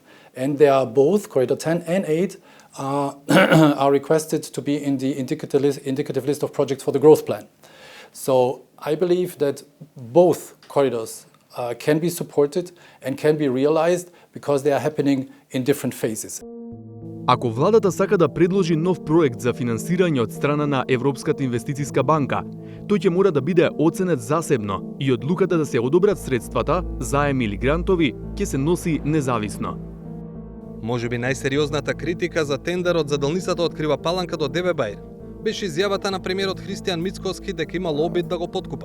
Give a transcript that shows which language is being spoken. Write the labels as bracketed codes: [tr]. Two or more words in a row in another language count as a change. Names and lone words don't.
[en] And they are both, Corridor 10 and 8, are requested to be in the indicative list of projects for the growth plan. So I believe that both corridors can be supported and can be realized because they are happening in different phases. [mk] Ако владата сака да предложи нов проект за финансирање од страна на Европската инвестициска банка, тој ќе мора да биде оценет засебно и одлуката да се одобрат средствата, заеми или грантови, ќе се носи независно. Можеби најсериозната критика за тендерот за делницата од Крива Паланка до ДБ Баир беше изјавата на премиерот Христијан Мицкоски дека имал обид да го подкупат.